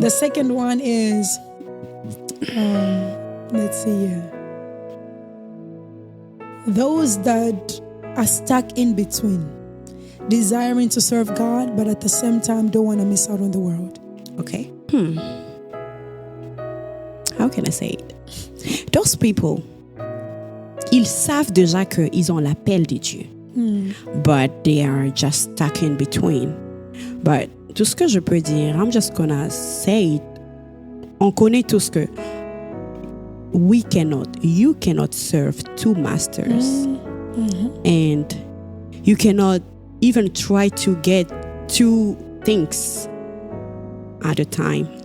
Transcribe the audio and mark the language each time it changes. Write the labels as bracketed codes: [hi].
[en] The second one is, let's see here. Those that are stuck in between, desiring to serve God, but at the same time don't want to miss out on the world. Okay. How can I say it? Those people, [fr] ils savent déjà qu'ils ont l'appel de Dieu. [en] But they are just stuck in between. But [fr] tout ce que je peux dire, [en] I'm just gonna say it. [fr] On connaît tous que [en] you cannot serve two masters. And you cannot even try to get two things at a time.